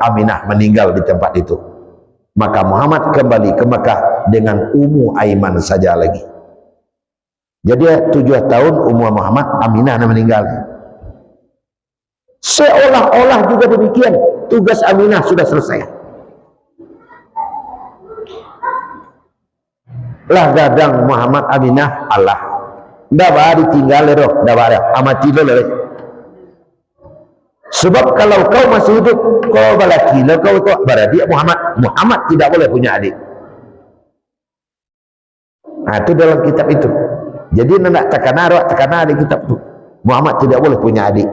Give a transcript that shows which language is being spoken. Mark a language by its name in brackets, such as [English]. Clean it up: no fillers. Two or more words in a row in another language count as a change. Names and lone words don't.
[Indonesian] Aminah meninggal di tempat itu. Maka Muhammad kembali ke Mekah dengan Ummu Aiman saja lagi. Jadi 7 tahun umur Muhammad, Aminah meninggal. Seolah-olah juga demikian, tugas Aminah sudah selesai. [Minangkabau] Lah gadang Muhammad Aminah Allah. Ndak bari tinggal roh, ndak bari amati dulu. [Indonesian] Sebab kalau kau masih hidup, kau balaki, kau itu berarti Muhammad tidak boleh punya adik. Nah, itu dalam kitab itu. Jadi nak tekan di kitab itu. Muhammad tidak boleh punya adik.